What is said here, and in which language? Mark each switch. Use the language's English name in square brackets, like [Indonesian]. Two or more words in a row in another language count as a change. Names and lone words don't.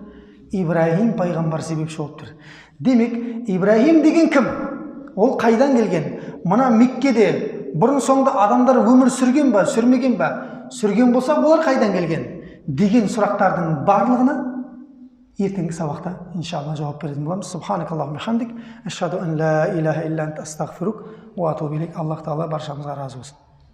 [Kazakh] Ибраһим пайғамбар себепші болып тұр. Демек, Ибраһим деген кім? Ол қайдан келген? Мына Меккеде бұрын соңды адамдар өмір сүрген ба, сүрмеген ба? Сүрген болса, олар қайдан келген? Деген сұрақтардың барлығына ертеңгі сабақта иншалла жауап беретін боламыз. [Arabic] سبحانك اللهم حمدك أشهد أن لا إله إلا أنت أستغفرك وأتوب إليك. [Kazakh] Аллах тағала баршамызға разы болсын.